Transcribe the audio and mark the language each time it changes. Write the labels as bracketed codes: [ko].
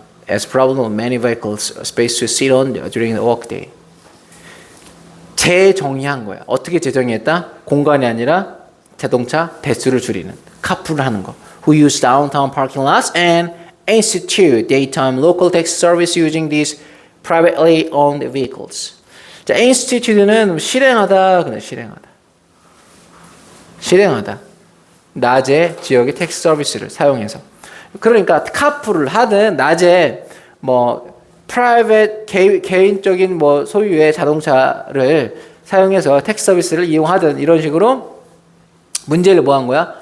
[en] As problem of many vehicles, space to sit on during the workday. [ko] 재정의한 거야. 어떻게 재정의했다? 공간이 아니라 자동차 대수를 줄이는. 카풀을 하는 거. [en] Who use downtown parking lots and institute daytime local taxi service using these privately owned vehicles. [ko] 자, institute는 실행하다. 그냥 실행하다. 실행하다. 낮에 지역의 택시 서비스를 사용해서. 그러니까 카풀을 하든 낮에 뭐 private 개인적인 뭐 소유의 자동차를 사용해서 택시 서비스를 이용하든 이런 식으로 문제를 뭐 한 거야?